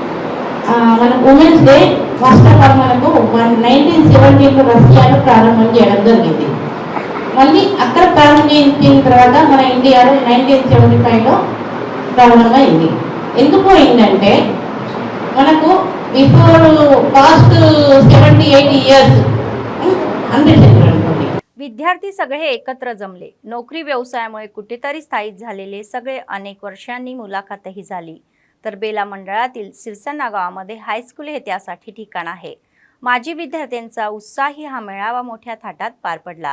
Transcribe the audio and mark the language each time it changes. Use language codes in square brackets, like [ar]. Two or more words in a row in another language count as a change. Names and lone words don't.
[te] మన [en] women's day first of all [te] మనకు 1917లో రష్యాలో ప్రారంభం చేయడం జరిగింది. మళ్ళీ అక్కడ ప్రారంభించిన తర్వాత మన ఇండియాలో 1975లో ప్రారంభమైంది. ఎందుకు అయిందంటే మనకు [en] before past 70-80 years [te] అనుకోండి. [mr] विद्यार्थी सगळे एकत्र जमले. नोकरी व्यवसायामुळे कुठेतरी स्थायिक झालेले सगळे अनेक वर्षांनी मुलाखतही झाली. तर बेला मंडळातील सिरसन्ना गावामध्ये हायस्कूल हे त्यासाठी ठिकाण आहे. माजी विद्यार्थ्यांचा उत्साही हा मेळावा मोठ्या थाटात पार पडला.